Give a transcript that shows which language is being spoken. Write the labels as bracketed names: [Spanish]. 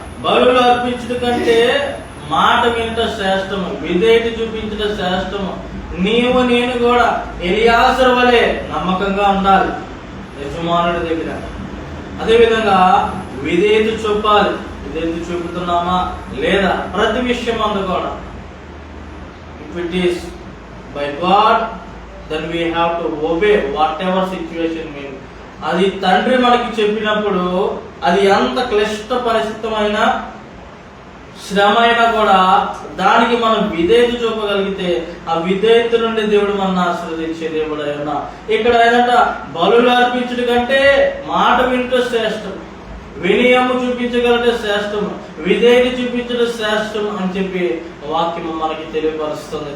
[Telugu] బలులు అర్పించుట కంటే మాట వినుట శ్రేష్టము, విధేయత చూపించుట శ్రేష్టము. నేను కూడా ఎలియాజరు వలె నమ్మకంగా ఉండాలి యజమానుడి దగ్గర. అదేవిధంగా విధేయత చూపాలి. విధేయత చూపుతున్నామా లేదా ప్రతి విషయం అందు కూడా. [English] If it is by God then we have to obey whatever situation means. [Telugu] అది తండ్రి మనకి చెప్పినప్పుడు అది ఎంత క్లిష్ట పరిస్థితమైన శ్రమ అయినా కూడా దానికి మనం విధేయత చూపగలిగితే ఆ విధేయత నుండి దేవుడు మనల్ని ఆశీర్వదించే దేవుడు అయినా. ఇక్కడ ఏంటంట, బలులు అర్పించడం కంటే మాట వింటూ శ్రేష్టం, వినయము చూపించగలిగే శ్రేష్టం, విధేయత చూపించడం శ్రేష్టం అని చెప్పి వాక్యం మనకి తెలియపరుస్తుంది.